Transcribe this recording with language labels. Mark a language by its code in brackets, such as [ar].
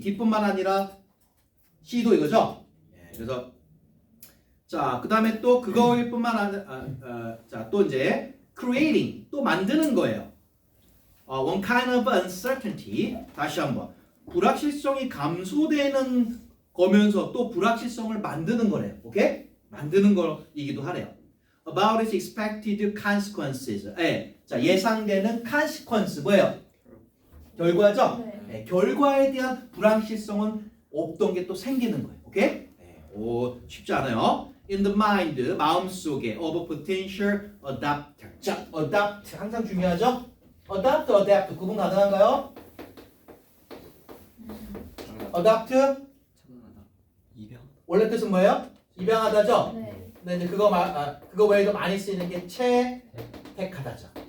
[ko] D뿐만 아니라 C도 이거죠. 그래서 자, 그다음에 또 그거일 뿐만 아니라 자, 또 이제 creating 또 만드는 거예요. [en] one kind of uncertainty. [ko] 다시 한번 불확실성이 감소되는 거면서 또 불확실성을 만드는 거래요. 오케이? 만드는 거이기도 하래요. [en] About its expected consequences. [ko] 자, 예상되는 consequence 뭐예요? 결과죠? 네. 결과에 대한 불확실성은 없던 게 또 생기는 거예요. 오케이? 오, 쉽지 않아요. [en] In the mind, [ko] 마음속에 [en] of a potential adapter. [ko] 자, adapt 항상 중요하죠? adapt, adapt 구분 가능한가요? adapt 원래 뜻은 뭐예요? 입양하다죠? 네. 근데 이제 그거 외에도 많이 쓰이는 게 채택하다죠.